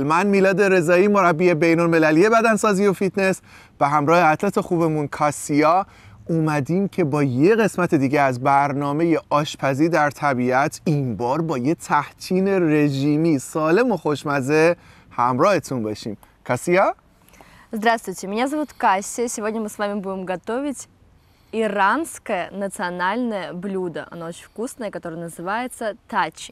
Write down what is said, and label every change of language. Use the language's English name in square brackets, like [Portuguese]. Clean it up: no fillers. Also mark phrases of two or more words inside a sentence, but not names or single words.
[Persian] من میلاد رضایی، مربی بین‌المللی بدنسازی و فیتنس، به همراه اتلت خوبمون کاسیا اومدیم که با یه قسمت دیگه از برنامه آشپزی در طبیعت، این بار با یه تحچین رژیمی سالم و خوشمزه همراهتون باشیم. کاسیا؟ [Russian] Здравствуйте, меня зовут Кассия. Сегодня мы с вами будем готовить иранское национальное блюдо. Оно очень вкусное, которое называется тачин.